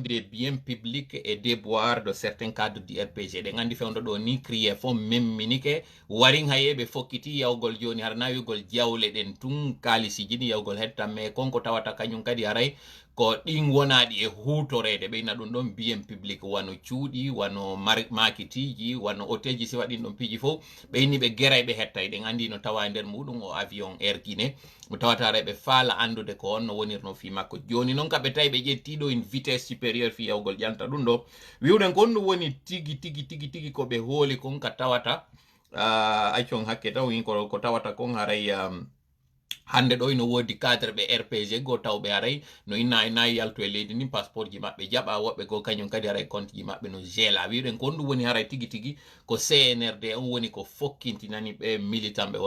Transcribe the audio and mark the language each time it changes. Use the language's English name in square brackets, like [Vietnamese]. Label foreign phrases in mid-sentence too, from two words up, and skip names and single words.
[French] des biens publics et déboires de certains cadres du RPG. [Fula] Ɗe andi fewndo ɗo ni crié fo memminike warin hayeɓe fokkiti yawgol joni har nawigol jawle ɗen tun kalisiji ni yawgol hetta mais konko tawata kañum kadi haray ko ɗin wonaɗi e hutorede ɓeyna ɗum ɗon [French] bien public [Fula] wano cuuɗi wano makitiji wano hotelji si waɗin ɗum piji fof ɓeyni ɓe geray ɓe hettay ɗen andi no tawa nder muɗum o avion Air Guinée mo tawata ɓe faala andude ko on no wonirno fi makko joni noon kaɓe tawi ɓe ƴettiɗo [French] une vitesse supérieure [Fula] fi yawgol ƴanta ɗum ɗo wiwɗen ko on ɗum woni tigi ko ɓe hooli kon ka tawata accon hakke taw ko tawata kon haray hande ɗo ino wodi cadre ɓe RPG go tawɓe haray no nayi yalto e leydi ni passeport ji maɓɓe jaɓa woɓɓe go kañum kadi haray compte ji maɓɓe no gela wiɗen ko on ɗum woni haray tigi ko CNRD on woni ko fokkintinani ɓe militant ɓe